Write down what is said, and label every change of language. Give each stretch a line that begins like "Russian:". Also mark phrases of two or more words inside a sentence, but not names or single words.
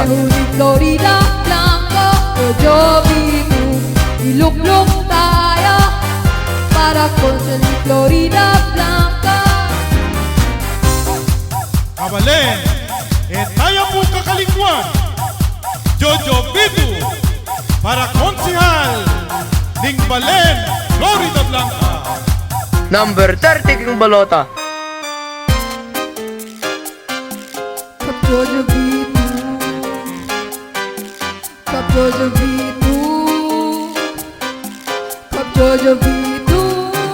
Pampanga: Konseho ni Florida Blanca. Jojo Bitog, ilukluk tayo para konsyal ni Florida Blanca. Kabalen, tayo po kakalingkuan. Jojo Bitog para konsehal ning Balen, Florida Blanca. Number 30 King Balota, Kap Jojo Bitog, Kap Jojo Bitog, Kap Jojo Bitog.